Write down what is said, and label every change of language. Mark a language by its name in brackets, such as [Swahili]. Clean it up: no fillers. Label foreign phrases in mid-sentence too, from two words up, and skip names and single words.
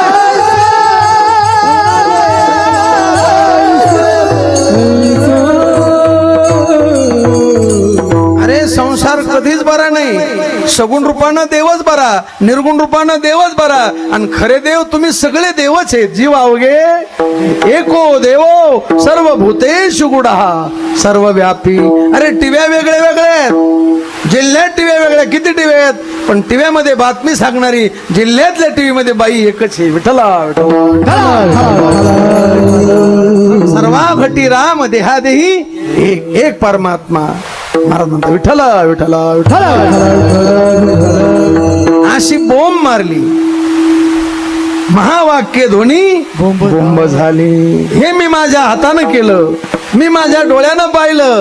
[Marathi] अरे संसार कधीच बरा नाही. सगुण रूपानं देवच बरा, निर्गुण रूपानं देवच बरा. आणि खरे देव तुम्ही सगळे देवच आहेत. जीव अवघे [Sanskrit] एको देवो सर्व भूतेषु गुडहा सर्व व्यापी. [Marathi] अरे टिव्या वेगळे वेगळे आहेत, जिल्ह्यात टिव्या वेगळ्या. किती टिव्या आहेत? पण टिव्यामध्ये बातमी सांगणारी जिल्ह्यातल्या टीव्ही मध्ये बाई एकच आहे. विठ्ठला सर्वा घटी राम देहादेही एक एक परमात्मा. महाराज म्हणतात विठ्ठला विठ्ठला विठ्ठला. अशी बोंब मारली. महावाक्य ध्वनी बोंब झाली. हे मी माझ्या हातानं केलं, मी माझ्या डोळ्यानं पाहिलं.